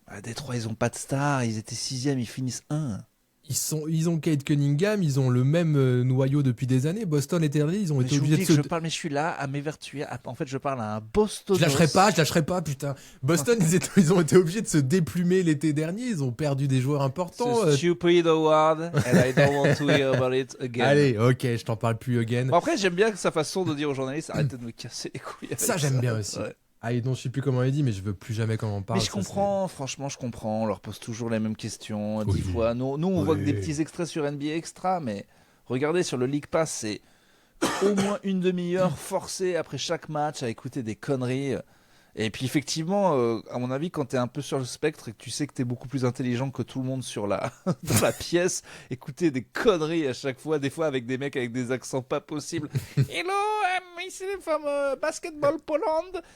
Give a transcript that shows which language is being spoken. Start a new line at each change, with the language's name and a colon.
French: Détroit, ils ont pas de star, ils étaient 6e, ils finissent 1. Ils ont Kate Cunningham, ils ont le même noyau depuis des années. Boston et Terry, ils ont été obligés de se... Mais je suis là à m'évertuer. En fait, je parle à un Boston. Je lâcherai pas, putain. Boston, ils ont été obligés de se déplumer l'été dernier. Ils ont perdu des joueurs importants.
English: Stupid award, and I don't want to hear about it again.
French: Allez, ok, je t'en parle plus
English: again.
French: Bon, après, j'aime bien sa façon de dire aux journalistes, arrêtez de me casser les couilles. Ça, j'aime bien aussi. Ouais. Et donc je sais plus comment il dit, mais je veux plus jamais qu'on en parle. Mais je comprends, franchement, je comprends. On leur pose toujours les mêmes questions 10 fois. Nous on voit que des petits extraits sur NBA Extra, mais regardez sur le League Pass, c'est au moins une demi-heure forcée après chaque match à écouter des conneries. Et puis effectivement, à mon avis, quand t'es un peu sur le spectre et que tu sais que t'es beaucoup plus intelligent que tout le monde dans la pièce, écouter des conneries à chaque fois, des fois avec des mecs avec des accents pas possibles.
English: Hello, I'm
French: ici
English: from Basketball Poland.